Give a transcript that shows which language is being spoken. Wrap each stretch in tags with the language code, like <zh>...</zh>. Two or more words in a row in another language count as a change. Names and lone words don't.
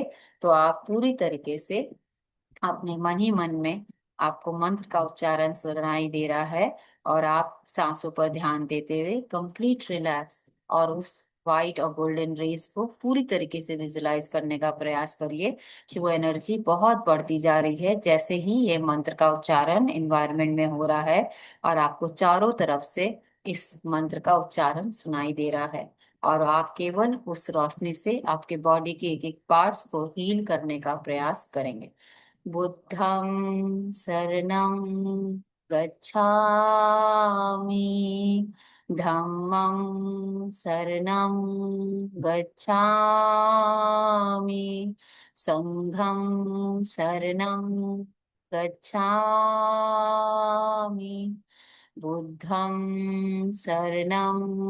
<hi>तो आप पूरी तरीके से अपने मन ही मन में, आपको मंत्र का उच्चारण सुनाई दे रहा है और आप सांसों पर ध्यान देते हुए</hi> <en>complete relax</en> <hi>और उस वाइट और</hi> <en>golden rays</en> <hi>को पूरी तरीके से विजुलाइज करने का प्रयास करिए कि वो एनर्जी बहुत बढ़ती जा रही है जैसे ही ये मंत्र का उच्चारण एनवायरनमेंट में हो रहा है, और आपको चारों तरफ से इस मंत्र का उच्चारण सुनाई दे रहा है। और आप केवल उस रोशनी से आपके बॉडी के एक एक पार्ट्स को हील करने का प्रयास करेंगे।</hi> <pi>बुद्धं शरणं गच्छामि, धम्मं शरणं गच्छामि, संघं शरणं गच्छामि, बुद्धं शरणं</pi>